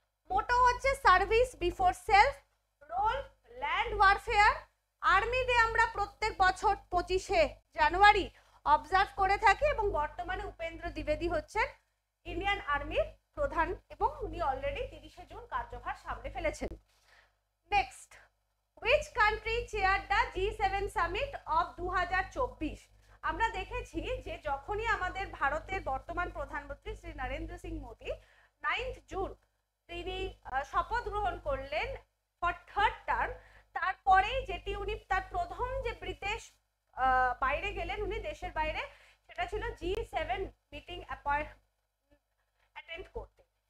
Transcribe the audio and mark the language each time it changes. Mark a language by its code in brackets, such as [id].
[en] Motto হচ্ছে service before self, role land warfare. [bn] Army day আমরা প্রত্যেক বছর 25 জানুয়ারি অবজার্ভ করে থাকি এবং বর্তমানে উপেন্দ্র দ্বিবেদী হচ্ছেন ইন্ডিয়ান আর্মির প্রধান এবং উনি অলরেডি 30 জুন কার্যভার সামলে ফেলেছেন। [en] Next, which country chaired the G7 summit of 2024? [bn] আমরা দেখেছি যে যখনই আমাদের ভারতের বর্তমান প্রধানমন্ত্রী শ্রী নরেন্দ্র সিং মোদী 9 জুন তিনি শপথ গ্রহণ করলেন [en] for third term, [bn] তারপরে যেটি উনি তার প্রথম যে বিদেশ বাইরে গেলেন উনি দেশের বাইরে, সেটা ছিল G7 মিটিং অ্যাটেন্ড করতে।